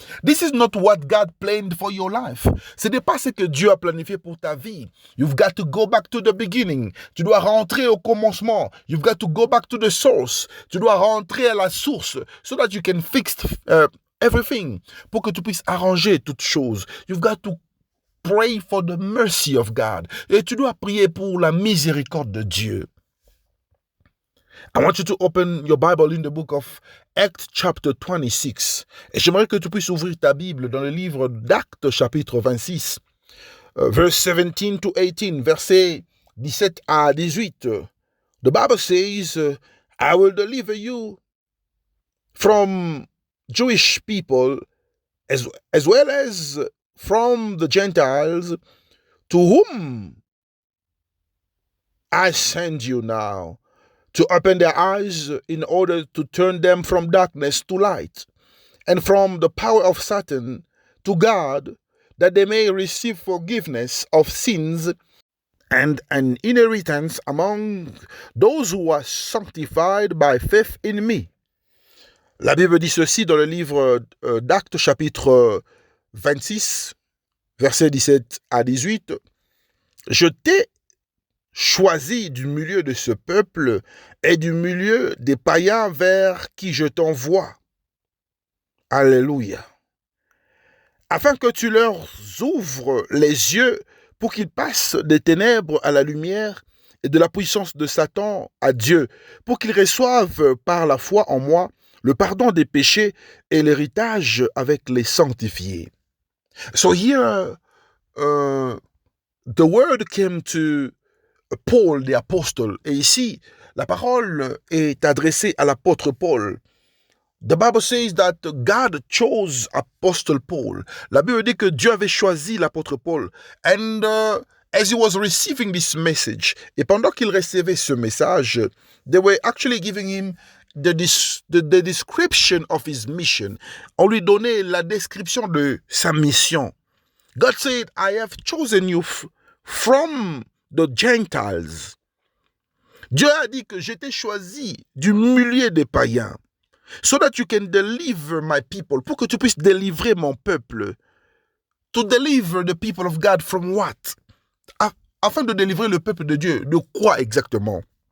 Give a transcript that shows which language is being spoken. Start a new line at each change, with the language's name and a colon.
English: This is not what God planned for your life.
French: Ce n'est pas ce que Dieu a planifié pour ta vie.
English: You've got to go back to the beginning.
French: Tu dois rentrer au commencement.
English: You've got to go back to the source.
French: Tu dois rentrer à la source
English: so that you can fix everything.
French: Pour que tu puisses arranger toutes choses.
English: You've got to pray for the mercy of God.
French: Et tu dois prier pour la miséricorde de Dieu.
English: I want you to open your Bible in the book of Acts chapter 26.
French: Et j'aimerais que tu puisses ouvrir ta Bible dans le livre d'Actes chapitre 26.
English: Verse 17 to 18.
French: Versets 17 à 18.
English: The Bible says, I will deliver you from Jewish people as well as from the Gentiles to whom I send you now, to open their eyes in order to turn them from darkness to light, and from the power of Satan to God, that they may receive forgiveness of sins and an inheritance among those who are sanctified by faith in me.
French: La Bible dit ceci dans le livre d'Actes chapitre 26, versets 17 à 18. Je t'ai choisi du milieu de ce peuple et du milieu des païens vers qui je t'envoie. Alléluia. Afin que tu leur ouvres les yeux pour qu'ils passent des ténèbres à la lumière et de la puissance de Satan à Dieu, pour qu'ils reçoivent par la foi en moi le pardon des péchés et l'héritage avec les sanctifiés.
English: So here, the word came to Paul, the apostle.
French: Et ici, la parole est adressée à l'apôtre Paul.
English: The Bible says that God chose Apostle Paul.
French: La Bible dit que Dieu avait choisi l'apôtre Paul.
English: And as he was receiving this message,
French: et pendant qu'il recevait ce message,
English: they were actually giving him the description of his mission.
French: On lui donnait la description de sa mission.
English: God said, I have chosen you from the Gentiles.
French: Dieu a dit que je t'ai choisi du milieu des païens.
English: So that you can deliver my people,
French: pour que tu puisses délivrer mon peuple.
English: To deliver the people of God from what?
French: Afin de délivrer le peuple de Dieu, de quoi exactement?